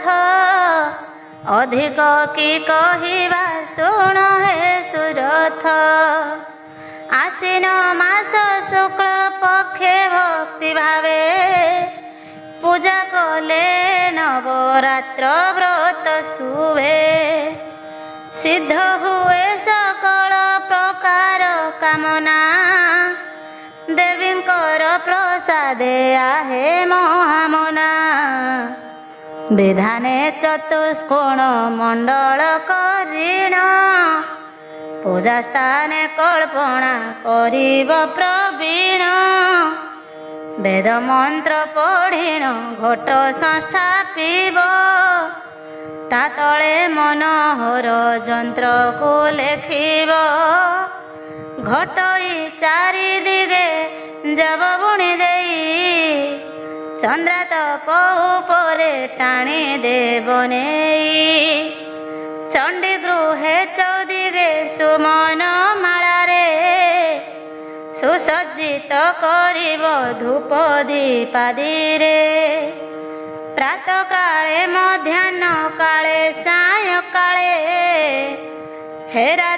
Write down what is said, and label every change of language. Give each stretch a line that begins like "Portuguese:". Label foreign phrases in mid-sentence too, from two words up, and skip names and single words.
Odia: ଅଧିକ କି କହିବା ଶୁଣ ହେ ସୁରଥ। ଆଶ୍ୱିନ ମାସ ଶୁକ୍ଳ ପକ୍ଷେ ଭକ୍ତି ଭାବେ। ପୂଜା କଲେ ନବରାତ୍ର ବ୍ରତ ଶୁଭେ। ସିଦ୍ଧ ହୁଏ ସକଳ ପ୍ରକାର କାମନା ଦେବୀଙ୍କର ପ୍ରସାଦେ ଆହେ ମହାମନା ବିଧାନେ ଚତୁଷ୍କୋଣ ମଣ୍ଡଳ କରିଣ ପୂଜା ସ୍ଥାନେ କଳ୍ପନା କରିବ ପ୍ରବୀଣ ବେଦ ମନ୍ତ୍ର ପଢ଼ିଣ ଘଟ ସଂସ୍ଥାପିବ ତା ତଳେ ମନୋହର ଜନ୍ତ୍ର କୋ ଲେଖିବ ଘଟଇ ଚାରି ଦିଗେ ଜବ ବୁଣି ଦେଇ ଚନ୍ଦ୍ରାତ ପରେ ଟାଣି ଦେବ ନେଇ ଚଣ୍ଡୀ ଗୃହେ ଚଉଦିଗେ ସୁମନ ମାଳାରେ ସୁସଜ୍ଜିତ କରିବ ଧୂପ ଦୀପାଦିରେ ପ୍ରାତଃ କାଳେ ମଧ୍ୟାହ୍ନ କାଳେ ସାୟ କାଳେ ହେ ରାଜ